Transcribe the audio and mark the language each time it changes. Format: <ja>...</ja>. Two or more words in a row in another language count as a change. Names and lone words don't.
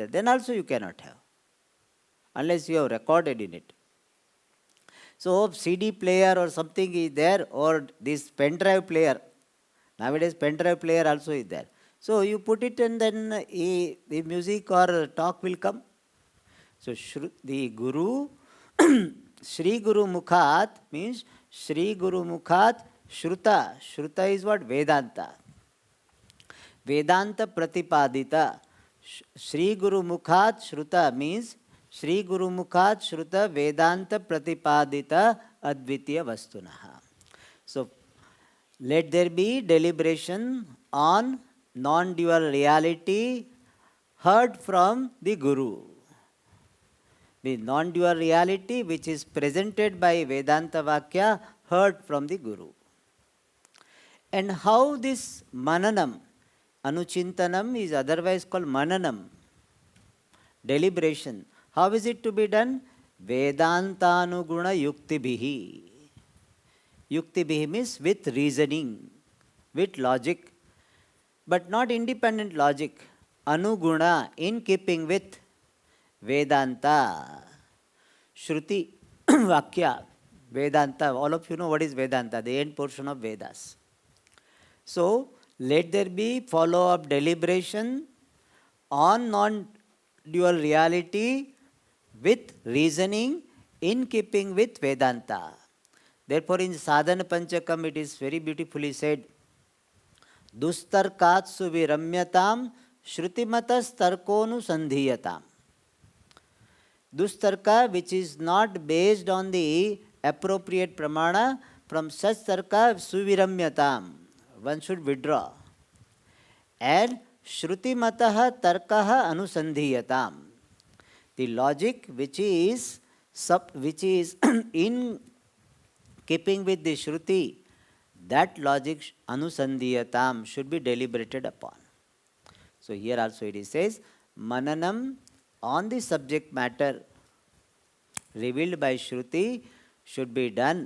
<en>Then also you cannot have, unless you have recorded in it. So CD player or something is there, or this pen drive player. Nowadays pen drive player also is there. So you put it and then the music or talk will come. So the Guru,</en> <sa>Shri Guru Mukhat means Shri Guru Mukhat Shruta.</sa> <en>Shruta is what?</en> <sa>Vedanta. Vedanta Pratipadita. Shri Guru Mukhat Shruta means Shri Guru Mukhat Shruta Vedanta Pratipadita Advitiya Vastunaha.</sa> <en>So let there be deliberation on non-dual reality heard from the Guru. The non-dual reality which is presented by</en> <sa>Vedanta Vakya</sa> <en>heard from the Guru. And how this</en> <sa>mananam, anuchintanam</sa> <en>is otherwise called mananam, deliberation. How is it to be done?</en> <sa>Vedantanuguna yuktibhihi.</sa> <en>Yuktibhihi means with reasoning, with logic, but not independent logic. Anuguna, in keeping with Vedanta.</en> <sa>Shruti, Vakya, Vedanta.</sa> <en>All of you know what is Vedanta, the end portion of Vedas. So, let there be follow-up deliberation on non-dual reality with reasoning in keeping with Vedanta. Therefore, in Sadhana Panchakam it is very beautifully said,</en> <sa>Dustarkat suviramyatam shrutimatas tarkonu sandhiyatam. Dustarka,</sa> <en>which is not based on the appropriate pramana, from such</en> <sa>tarka suviramyatam,</sa> <en>one should withdraw.</en> <sa>And shrutimataha tarkaha anusandhiyatam.</sa> <en>The logic which is in keeping with the shruti, that logic anusandhiyatam should be deliberated upon. So here also it says, mananam on the subject matter revealed by Shruti should be done.</en>